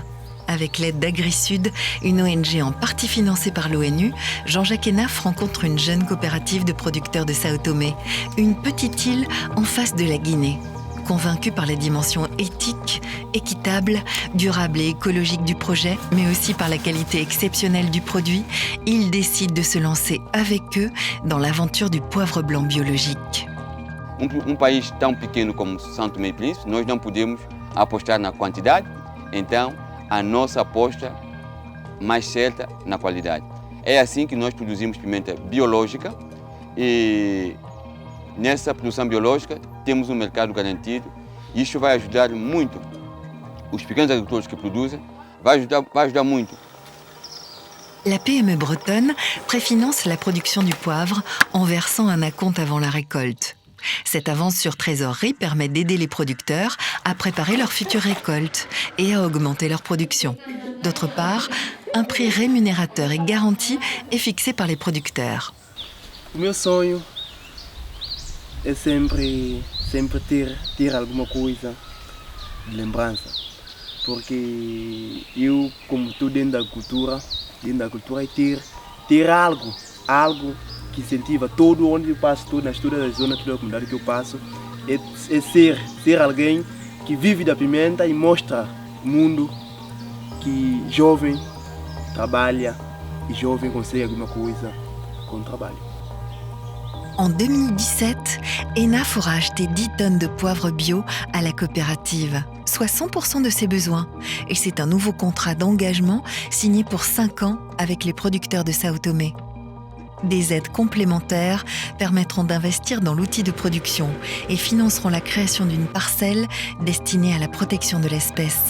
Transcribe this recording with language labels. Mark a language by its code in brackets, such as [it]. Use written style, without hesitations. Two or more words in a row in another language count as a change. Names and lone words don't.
[fr] Avec l'aide d'AgriSud, une ONG en partie financée par l'ONU, Jean-Jacques Enaf rencontre une jeune coopérative de producteurs de Sao Tomé, une petite île en face de la Guinée. Convaincu par la dimension éthique, équitable, durable et écologique du projet, mais aussi par la qualité exceptionnelle du produit, il décide de se lancer avec eux dans l'aventure du poivre blanc biologique. [pt] País tão pequeno como São Tomé e Príncipe, nós não podemos apostar na quantidade, então a nossa aposta mais certa na qualidade. É assim que nós produzimos pimenta biológica e nessa produção biológica temos um mercado garantido e isso vai ajudar muito os pequenos agricultores que produzem, vai ajudar muito. [fr] La PME bretonne préfinance la production du poivre en versant un acompte avant la récolte. Cette avance sur trésorerie permet d'aider les producteurs à préparer leur future récolte et à augmenter leur production. D'autre part, un prix rémunérateur et garanti est fixé par les producteurs. [pt] O meu sonho é sempre ter alguma coisa de lembrança, porque eu, como estou dentro da cultura é ter algo que incentiva todo onde eu passo, todas as zonas, toda a comunidade que eu passo, é ser alguém que vive da pimenta e mostra ao mundo que jovem trabalha e jovem consegue alguma coisa com o trabalho. [fr] En 2017, Enaf aura acheté 10 tonnes de poivre bio à la coopérative, soit 100% de ses besoins. Et c'est un nouveau contrat d'engagement signé pour 5 ans avec les producteurs de Sao Tomé. Des aides complémentaires permettront d'investir dans l'outil de production et financeront la création d'une parcelle destinée à la protection de l'espèce.